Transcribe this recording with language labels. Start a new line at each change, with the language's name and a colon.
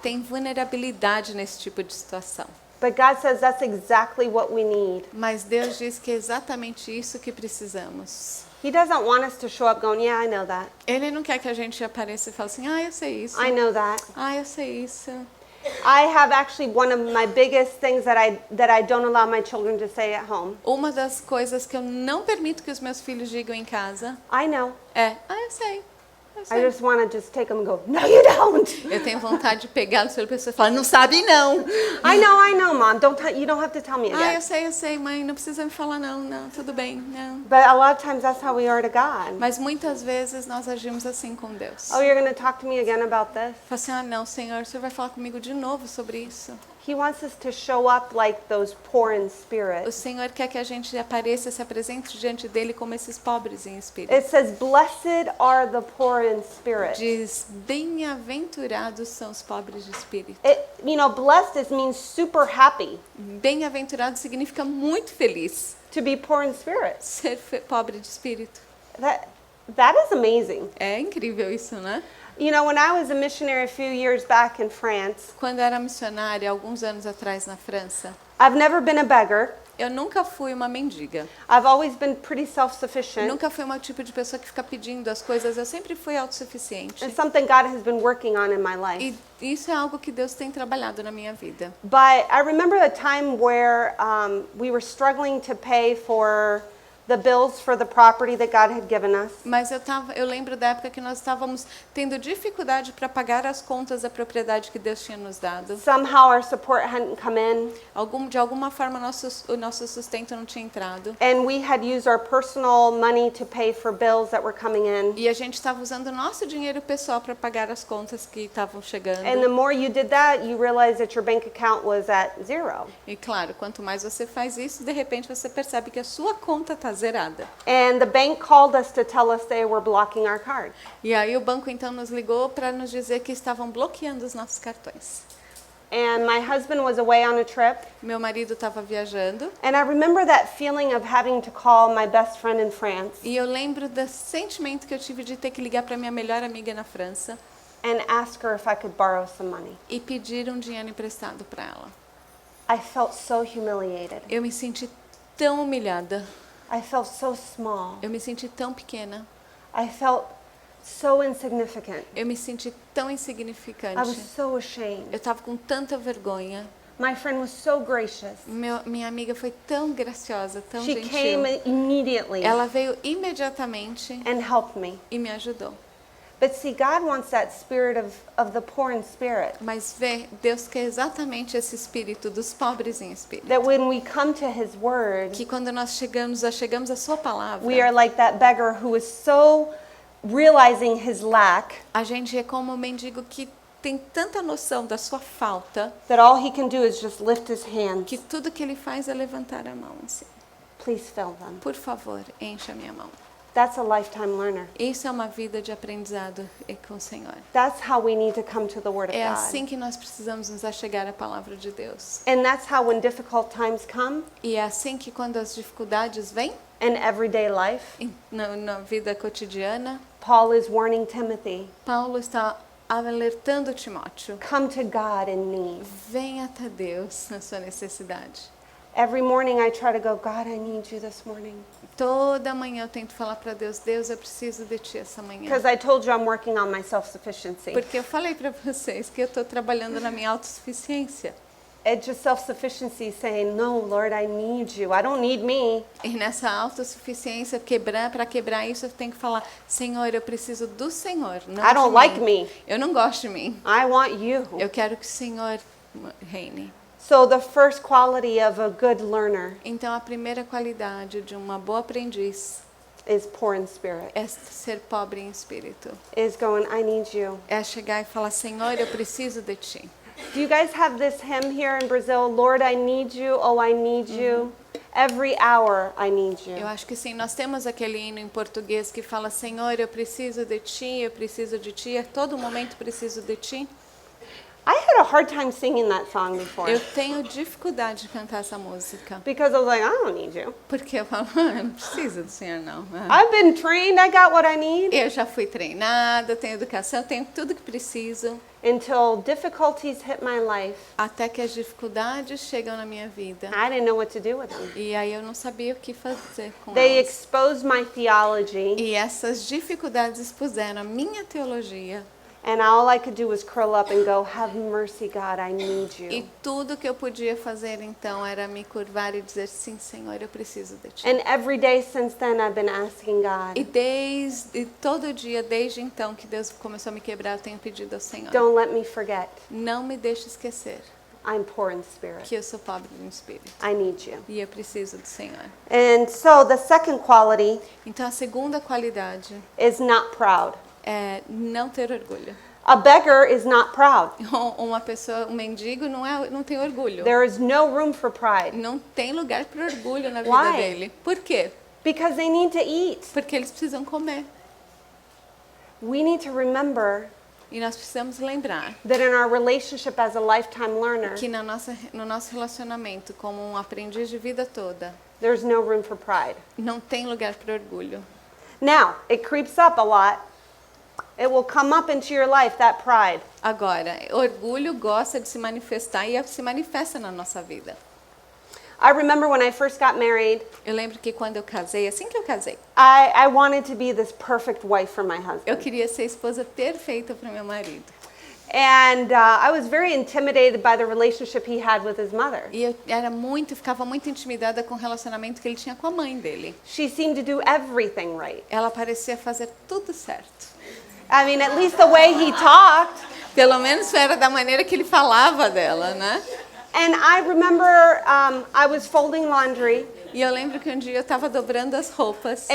Portuguese: Tem vulnerabilidade nesse tipo de situação.
English: But God says that's exactly what we need.
Portuguese: Mas Deus diz que é exatamente isso que precisamos.
English: He doesn't want us to show up going, yeah, I know that.
Portuguese: Ele não quer que a gente apareça e fale assim, ah, eu sei isso.
English: I know that.
Portuguese: Ah, eu sei isso.
English: I have actually one of my biggest things that I don't allow my children to say at home.
Portuguese: Uma das coisas que eu não permito que os meus filhos digam em casa
English: I know.
Portuguese: é, ah, eu sei. Eu
English: I
Portuguese: sei.
English: just want to just take them and go, no, you don't.
Portuguese: Eu tenho vontade de pegá-los pela pessoa e falar, não sabe não.
English: I know, Mom. You don't have to tell me
Portuguese: Ah,
English: again.
Portuguese: eu sei, mãe, não precisa me falar não, tudo bem, não.
English: But a lot of times that's how we are to God.
Portuguese: Mas muitas vezes nós agimos assim com Deus.
English: Oh, you're going to talk to me again about this?
Portuguese: Fala assim, ah, não, Senhor, o Senhor vai falar comigo de novo sobre isso.
English: He wants us to show up like those poor in spirit.
Portuguese: O Senhor quer que a gente apareça, se apresente diante dele como esses pobres em espírito.
English: It says, "Blessed are the poor in spirit."
Portuguese: Diz, bem-aventurados são os pobres de espírito.
English: Blessed means super happy
Portuguese: Bem-aventurado significa muito feliz.
English: to be poor in spirit.
Portuguese: Ser pobre de espírito.
English: That is amazing.
Portuguese: É incrível isso, né?
English: When I was a missionary a few years back in France,
Portuguese: Quando eu era missionária, alguns anos atrás na França,
English: I've never been a beggar.
Portuguese: eu nunca fui uma mendiga.
English: I've always been pretty self-sufficient.
Portuguese: Nunca fui uma tipo de pessoa que fica pedindo as coisas. Eu sempre fui autossuficiente.
English: It's something God has been working on in my life.
Portuguese: E isso é algo que Deus tem trabalhado na minha vida.
English: But I remember a time where we were struggling to pay for the bills for the property that God had given us.
Portuguese: Mas eu lembro da época que nós estávamos tendo dificuldade para pagar as contas da propriedade que Deus tinha nos dado.
English: Somehow our support hadn't come in.
Portuguese: De alguma forma o nosso sustento não tinha entrado.
English: And we had used our personal money to pay for bills that were coming in.
Portuguese: E a gente estava usando o nosso dinheiro pessoal para pagar as contas que estavam chegando.
English: And the more you did that, you realized that your bank account was at zero.
Portuguese: E claro, quanto mais você faz isso, de repente você percebe que a sua conta está zerada.
English: And the bank called us to tell us they were blocking our card.
Portuguese: E aí o banco então nos ligou para nos dizer que estavam bloqueando os nossos cartões.
English: And my husband was away on a trip.
Portuguese: Meu marido estava viajando.
English: And I remember that feeling of having to call my best friend in France
Portuguese: E eu lembro do sentimento que eu tive de ter que ligar para minha melhor amiga na França
English: and ask her if I could borrow some money.
Portuguese: e pedir um dinheiro emprestado para ela.
English: I felt so humiliated.
Portuguese: Eu me senti tão humilhada.
English: I felt so small.
Portuguese: Eu me senti tão pequena.
English: I felt so insignificant.
Portuguese: Eu me senti tão
English: I was
Portuguese: insignificante.
English: so ashamed.
Portuguese: Eu estava com tanta vergonha.
English: My friend was so gracious.
Portuguese: Minha amiga foi tão graciosa, tão
English: She
Portuguese: gentil.
English: came immediately
Portuguese: Ela veio imediatamente
English: and helped me.
Portuguese: e me ajudou.
English: But see, God wants that spirit of the poor in spirit.
Portuguese: Mas Deus quer exatamente esse espírito dos pobres em espírito.
English: That when we come to His Word,
Portuguese: Que quando nós chegamos à sua palavra,
English: we are like that beggar who is so realizing his lack
Portuguese: a gente é como um mendigo que tem tanta noção da sua falta
English: that all he can do is just lift his hands.
Portuguese: que tudo que ele faz é levantar a mão assim.
English: Please fill them.
Portuguese: Por favor, encha a minha mão.
English: That's a lifetime learner.
Portuguese: Isso é uma vida de aprendizado com o Senhor.
English: That's how we need to come to the Word of
Portuguese: É
English: God.
Portuguese: assim que nós precisamos nos achegar à palavra de Deus.
English: And that's how when difficult times come
Portuguese: E é assim que quando as dificuldades vêm
English: in everyday life,
Portuguese: na vida cotidiana,
English: Paul is warning Timothy,
Portuguese: Paulo está alertando Timóteo.
English: come to God in need.
Portuguese: Venha até Deus na sua necessidade.
English: Every morning I try to go, God, I need you this morning.
Portuguese: Toda manhã eu tento falar para Deus, Deus, eu preciso de ti essa manhã.
English: Because I told you I'm working on my self-sufficiency.
Portuguese: Porque eu falei para vocês que eu estou trabalhando na minha autossuficiência.
English: It's just self-sufficiency saying, no, Lord, I need you. I don't need me.
Portuguese: E nessa autossuficiência, para quebrar isso, eu tenho que falar, Senhor, eu preciso do Senhor, não
English: I don't
Portuguese: de
English: like
Portuguese: mim.
English: me.
Portuguese: Eu não gosto de mim.
English: I want you.
Portuguese: Eu quero que o Senhor reine.
English: So the first quality of a good learner
Portuguese: Então, a primeira qualidade de uma boa aprendiz
English: is poor in spirit.
Portuguese: é ser pobre em espírito.
English: Is going, I need you.
Portuguese: É chegar e falar, Senhor, eu preciso de ti.
English: Do you guys have this hymn here in Brazil? Lord, I need you. Oh, I need you. Every hour I need you.
Portuguese: Eu acho que sim, nós temos aquele hino em português que fala, Senhor, eu preciso de ti, a todo momento preciso de ti.
English: I had a hard time singing that song before
Portuguese: Eu tenho dificuldade de cantar essa música.
English: because I was like, I don't need you.
Portuguese: Porque eu falo, eu não preciso do Senhor, não.
English: I've been trained. I got what I need.
Portuguese: Eu já fui treinada, tenho educação, tenho tudo que preciso.
English: Until difficulties hit my life,
Portuguese: Até que as dificuldades chegam na minha vida.
English: I didn't know what to do with them.
Portuguese: E aí eu não sabia o que fazer com
English: They
Portuguese: elas.
English: exposed my theology,
Portuguese: E essas dificuldades expuseram a minha teologia.
English: and all I could do was curl up and go, have mercy, God, I need
Portuguese: E
English: you.
Portuguese: tudo que eu podia fazer então era me curvar e dizer, sim, Senhor, eu preciso de ti.
English: And every day since then, I've been asking
Portuguese: E
English: God,
Portuguese: todo dia, desde então que Deus começou a me quebrar, eu tenho pedido ao Senhor.
English: don't let me forget.
Portuguese: Não me deixe esquecer
English: I'm poor in spirit.
Portuguese: que eu sou pobre no espírito.
English: I need you.
Portuguese: E eu preciso do Senhor.
English: And so the second quality
Portuguese: Então a segunda qualidade
English: is not proud.
Portuguese: é não ter orgulho.
English: A beggar is not proud.
Portuguese: Uma pessoa, um mendigo não tem orgulho.
English: There is no room for pride
Portuguese: Não tem lugar para orgulho na vida
English: Why?
Portuguese: dele. Por quê?
English: because they need to eat.
Portuguese: Porque eles precisam comer.
English: We need to remember
Portuguese: E nós precisamos lembrar
English: that in our relationship as a lifetime learner,
Portuguese: que no nosso relacionamento como um aprendiz de vida toda,
English: there's no room for pride.
Portuguese: não tem lugar para orgulho.
English: Now, it creeps up a lot. It will come up into your life, that pride.
Portuguese: Agora, orgulho gosta de se manifestar e se manifesta na nossa vida.
English: I remember when I first got married,
Portuguese: Eu lembro que quando eu casei, assim que eu casei,
English: I wanted to be this perfect wife for my
Portuguese: eu
English: husband.
Portuguese: queria ser a esposa perfeita para meu marido.
English: And I was very intimidated by the relationship he had with his mother.
Portuguese: E eu ficava muito intimidada com o relacionamento que ele tinha com a mãe dele.
English: She seemed to do everything right.
Portuguese: Ela parecia fazer tudo certo.
English: I mean, at least the way he talked.
Portuguese: Pelo menos era da maneira que ele falava dela, né?
English: And I remember I was folding laundry,
Portuguese: E eu lembro que um dia eu estava dobrando as roupas.